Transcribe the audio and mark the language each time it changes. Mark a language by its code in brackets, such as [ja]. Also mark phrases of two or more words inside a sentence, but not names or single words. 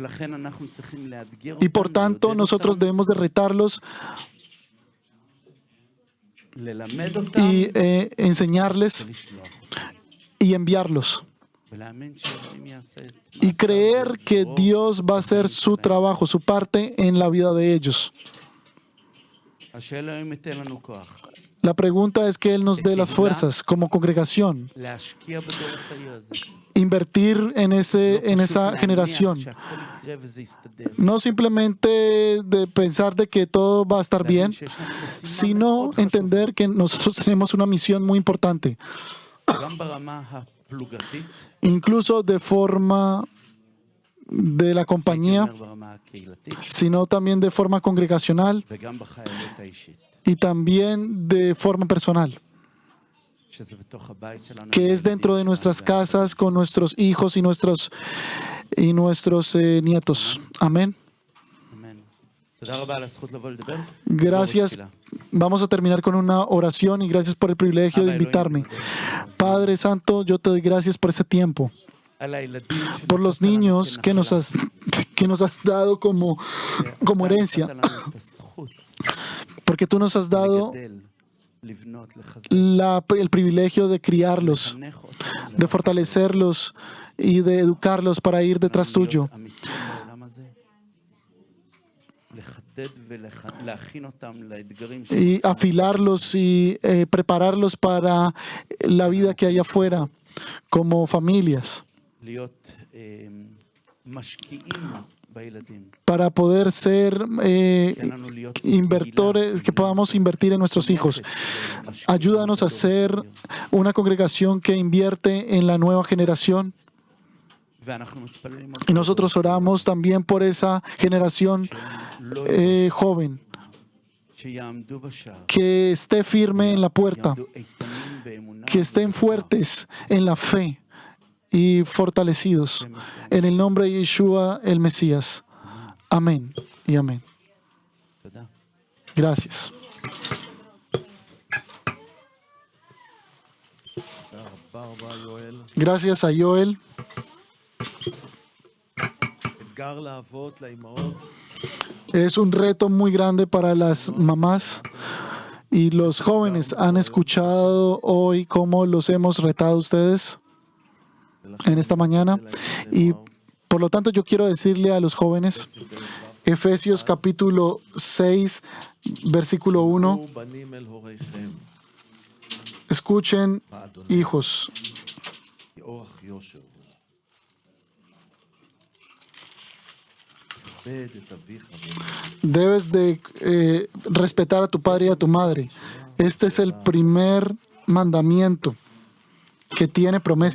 [es] Y por tanto, nosotros debemos de retarlos y enseñarles y enviarlos. Y creer que Dios va a hacer su trabajo, su parte en la vida de ellos. La pregunta es que Él nos dé las fuerzas como congregación, [he] להשקיע בדור הצעיר הזה. [es] invertir en [he] לא [es] esa [he] פשוט [es] generación. [he] להניח שהכל יקרה וזה יסתדר. [es] No simplemente de pensar de que todo va a estar bien, [he] להבין שיש לנו משימה [es] sino [he] מאוד חשובה. [es] entender que nosotros tenemos una misión muy importante, [he] גם ברמה הפלוגתית, [es] incluso de forma de la [he] הייתי [es] compañía, [he] אומר ברמה הקהילתית, [es] sino también de forma congregacional [he] וגם בחיילות האישית. [es] y también de forma personal, [he] שזה בתוך הבית שלנו. [es] que es dentro de nuestras casas con nuestros hijos y nuestros nietos. Amén. [he] אמן. תודה רבה על הזכות לבוא לדבר. [es] Gracias. [he] תפילה. [es] Vamos a terminar con una oración y gracias por el privilegio de invitarme. Padre Santo, yo te doy gracias por ese tiempo, [he] על הילדים [es] por los [he] שנתת לנו [es] niños que nos has dado como herencia, [he] נתת לנו את הזכות [es] porque tú nos has dado [he] לגדל, לבנות, לחזק, [es] el privilegio de criarlos, [he] לחנך אותם, [es] de fortalecerlos y de educarlos para ir detrás tuyo, [he] להיות אמיתיים בעולם הזה, לחדד ולהכין אותם לאתגרים [es] y afilarlos y prepararlos para la vida que hay afuera como familias, [he] להיות משקיעים בילדים. [es] para poder ser [he] תן לנו להיות [es] invertores, que podamos invertir en nuestros hijos. Ayúdanos a ser una congregación que invierte en la nueva generación. [he] ואנחנו מתפללים על [es] Y nosotros oramos también por esa generación joven, [he] שיעמדו בשער, [es] que esté firme en la puerta, [he] יעמדו איתנים באמונה, [es] que estén fuertes en la fe y fortalecidos. En el nombre de Yeshua, el Mesías. Amén y amén. [he] תודה. [es] Gracias. [he] רבה רבה יואל. [es] Gracias a Joel. [he] אתגר לאבות, לאימהות. [es] Es un reto muy grande para las mamás y los jóvenes. ¿Han escuchado hoy cómo los hemos retado a ustedes en esta mañana? Y por lo tanto yo quiero decirle a los jóvenes, Efesios capítulo 6, versículo 1, [he] בנים אל הוריכם, [es] escuchen, hijos, [he] כי אורח יושר הוא. כבד את אביך ואמך. [es] debes de respetar a tu padre y a tu madre. Este es el primer mandamiento que tiene promesa.